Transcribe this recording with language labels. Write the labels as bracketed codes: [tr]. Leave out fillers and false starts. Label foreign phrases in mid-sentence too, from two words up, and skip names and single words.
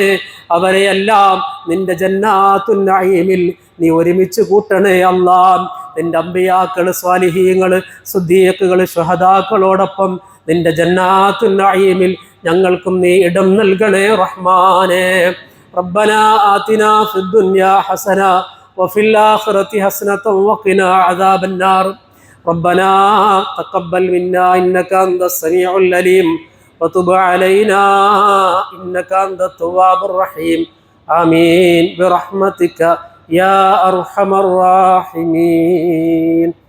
[ml] അവരെയെല്ലാം നിന്റെ [ar] جنات النعيم [ml] നീ ഒരുമിച്ച് കൂട്ടണേ നിന്റെ അമ്പിയാക്കള്, സ്വാലിഹീങ്ങള്, സുദ്ദീഖുകള്, ശുഹദാക്കളോടൊപ്പം നിന്റെ [ar] جنات النعيم [ml] ഞങ്ങൾക്കും നീ ഇടം നൽകണേ റഹ്മാനെ. [ar] ربنا آتنا في الدنيا حسنة وفي الآخرة حسنة وقنا عذاب النار. ربنا تقبل منا إنك أنت السميع العليم وتب علينا إنك أنت التواب الرحيم. آمين برحمتك يا أرحم الراحمين.